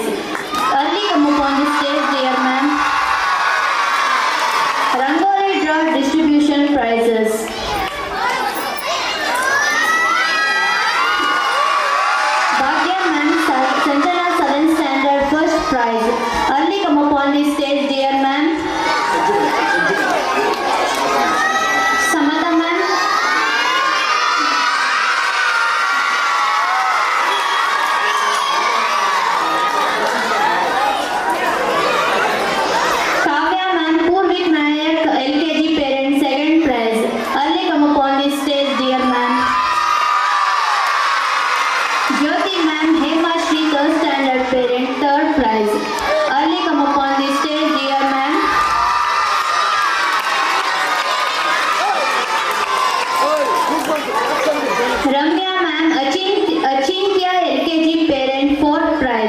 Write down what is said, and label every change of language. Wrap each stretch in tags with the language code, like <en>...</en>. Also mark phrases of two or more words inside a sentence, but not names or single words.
<en>Early come upon the stage, dear ma'am. Rangoli draw distribution prizes. Bhagya ma'am, Sanjana, 7th standard, first prize. Early come upon the stage, dear ma'am. Samata ma'am. Kavya ma'am, Purvik Nayak, LKG parent, 2nd prize. Early come upon the stage, dear ma'am. Jyoti ma'am, Hema Shri, 3rd standard parent, 3rd prize. Early come upon the stage, dear ma'am. Ramya ma'am, Achintya, LKG parent, 4th prize.</en>